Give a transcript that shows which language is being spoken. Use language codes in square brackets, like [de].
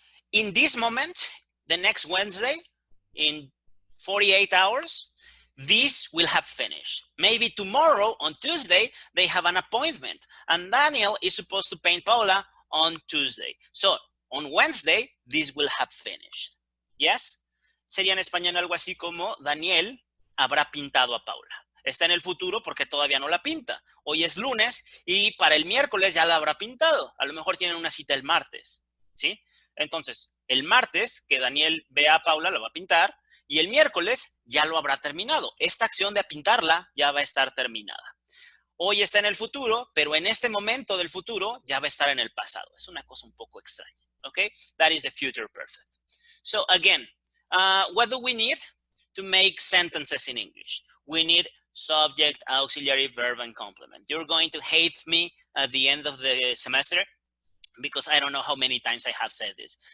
[en] In this moment, the next Wednesday, in 48 hours, this will have finished. Maybe tomorrow, on Tuesday, they have an appointment, and Daniel is supposed to paint Paula on Tuesday. So on Wednesday, this will have finished. Yes? [es] sería en español algo así como Daniel habrá pintado a Paula. Está en el futuro porque todavía no la pinta. Hoy es lunes y para el miércoles ya la habrá pintado. A lo mejor tienen una cita el martes, ¿sí? Entonces, el martes que Daniel vea a Paula, la va a pintar y el miércoles ya lo habrá terminado. Esta acción de pintarla ya va a estar terminada. Hoy está en el futuro, pero en este momento del futuro ya va a estar en el pasado. Es una cosa un poco extraña, ¿ok? [en] That is the future perfect. So again, what do we need to make sentences in English? We need subject, auxiliary, verb, and complement. You're going to hate me at the end of the semester because I don't know how many times I have said this.